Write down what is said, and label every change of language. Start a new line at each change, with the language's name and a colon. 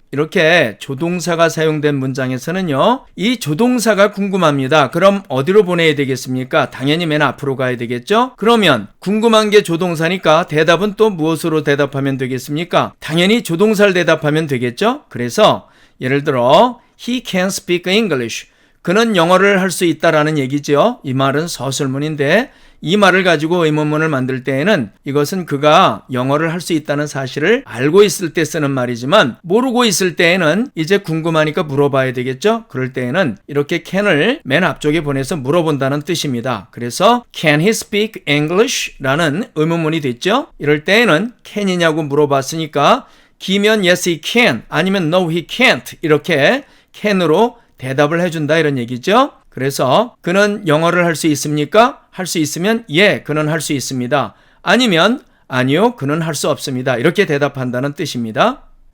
Korean: 이렇게 조동사가 사용된 문장에서는요, 이 조동사가 궁금합니다. 그럼 어디로 보내야 되겠습니까? 당연히 맨 앞으로 가야 되겠죠? 그러면 궁금한 게 조동사니까 대답은 또 무엇으로 대답하면 되겠습니까? 당연히 조동사를 대답하면 되겠죠? 그래서 예를 들어
English: He can speak English.
Korean: 그는 영어를 할 수 있다라는 얘기죠. 이 말은 서술문인데 이 말을 가지고 의문문을 만들 때에는 이것은 그가 영어를 할 수 있다는 사실을 알고 있을 때 쓰는 말이지만 모르고 있을 때에는 이제 궁금하니까 물어봐야 되겠죠. 그럴 때에는 이렇게 can을 맨 앞쪽에 보내서 물어본다는 뜻입니다. 그래서
English: can he speak English?
Korean: 라는 의문문이 됐죠. 이럴 때에는 can이냐고 물어봤으니까 기면
English: yes he can
Korean: 아니면
English: no he can't
Korean: 이렇게 can으로 대답을 해준다 이런 얘기죠. 그래서 그는 영어를 할 수 있습니까? 할 수 있으면 예, 그는 할 수 있습니다. 아니면 아니요, 그는 할 수 없습니다. 이렇게 대답한다는 뜻입니다.